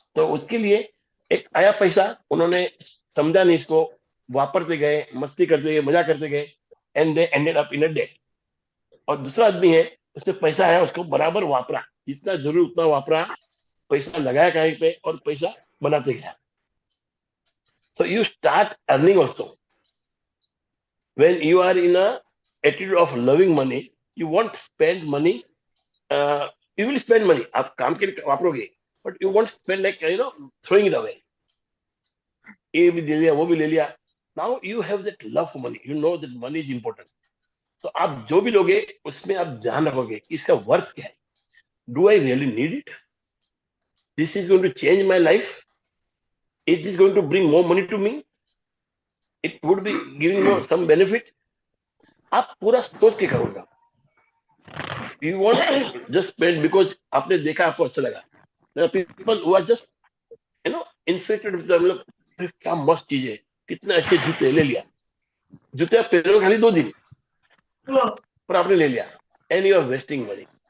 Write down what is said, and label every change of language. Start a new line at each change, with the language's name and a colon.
Hindi: तो उसके लिए एक आया पैसा, उन्होंने समझा नहीं इसको, वापरते गए, मस्ती करते गए, मजा करते गए,
English: And they ended up in a debt.
Hindi: और दूसरा आदमी है, उसने पैसा आया, उसको बराबर वापरा, जितना जरूरी उतना वापरा, पैसा लगाया कहीं पे और पैसा बनाते गया।
English: So you start earning also when you are in a attitude of loving money. You won't spend money. You will spend money,
Hindi: आप काम के लिए वापरोगे,
English: but you won't spend like throwing it away.
Hindi: ये भी दे लिया, वो भी ले लिया।
English: Now you have that love for money. You know that money is important.
Hindi: तो आप जो भी लोगे उसमें आप ध्यान रखोगे कि इसका वर्थ क्या है।
English: Do I really need it? This is going to change my life. Is this going to bring more money to me? It would be giving more some benefit.
Hindi: आप पूरा सोच के करोगे।
English: You won't just spend because
Hindi: आपने देखा, आपको अच्छा लगा।
English: There are people who are just inflated with the,
Hindi: मतलब क्या मस्त चीज है, कितने अच्छे जूते, ले लिया। जूते आप पहनोगे खाली 2 दिन, पर आपने ले लिया,
English: And you are wasting money.